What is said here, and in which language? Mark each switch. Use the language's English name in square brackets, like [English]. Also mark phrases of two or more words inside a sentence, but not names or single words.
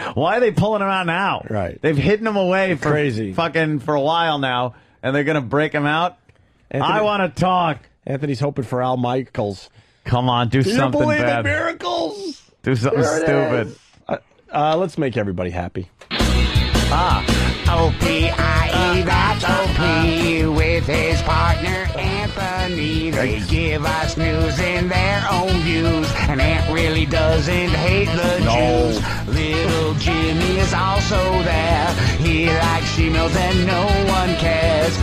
[English] Why are they pulling him out now? Right. They've hidden him away for crazy for a while now, and they're going to break him out? I want to talk. Anthony's hoping for Al Michaels. Come on, do something believe bad. in miracles? Do something stupid. Let's make everybody happy. O-P-I-E, that's Opie with his partner Anthony. They give us news in their own views, and Ant really doesn't hate the Jews. Little Jimmy is also there. He likes females and no one cares.